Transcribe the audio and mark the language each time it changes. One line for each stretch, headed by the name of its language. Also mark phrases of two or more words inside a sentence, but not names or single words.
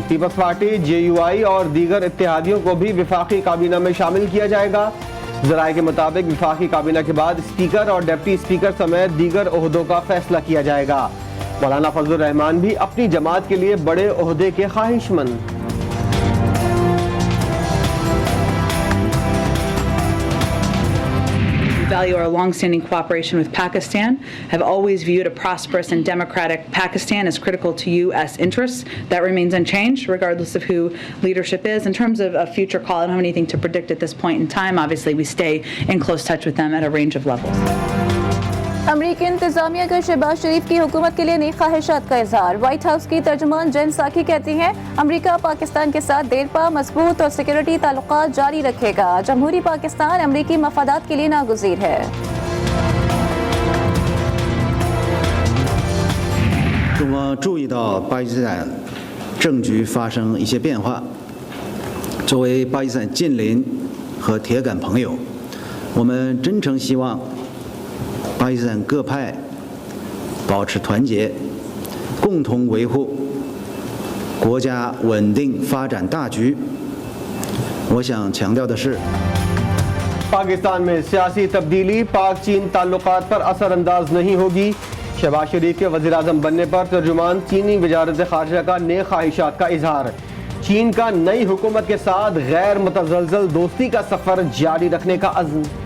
Urdu: پیپلز پارٹی JUI اور دیگر اتحادیوں کو بھی وفاقی کابینہ میں شامل کیا جائے گا. ذرائع کے مطابق وفاقی کابینہ کے بعد اسپیکر اور ڈپٹی اسپیکر سمیت دیگر عہدوں کا فیصلہ کیا جائے گا. مولانا فضل الرحمان بھی اپنی جماعت کے لیے بڑے عہدے کے خواہشمند.
English: Value our long-standing cooperation with Pakistan, have always viewed a prosperous and democratic Pakistan as critical to U.S. interests. That remains unchanged, regardless of who leadership is. In terms of a future call, I don't have anything to predict at this point in time. Obviously, we stay in close touch with them at a range of levels.
Urdu: امریکی انتظامیہ کا شہباز شریف کی حکومت کے لیے نئی خواہشات کا اظہار. وائٹ ہاؤس کی ترجمان جین ساکی کہتی ہیں، امریکا پاکستان کے ساتھ دیرپا مضبوط اور سیکیورٹی تعلقات جاری رکھے گا. جمہوری پاکستان امریکی مفادات کے لیے ناگزیر ہے.
Chinese: 中方注意到巴基斯坦政局发生一些变化，作为巴基斯坦近邻和铁杆朋友，我们真诚希望巴基斯坦各派保持团结，共同维护国家稳定发展大局。我想强调的是，
Urdu: پاکستان میں سیاسی تبدیلی پاک چین تعلقات پر اثرانداز نہیں ہوگی. شہباز شریف کے وزیر اعظم بننے پر ترجمان چینی وزارت خارجہ کا نئے خواہشات کا اظہار. چین کا نئی حکومت کے ساتھ غیر متزلزل دوستی کا سفر جاری رکھنے کا عزم.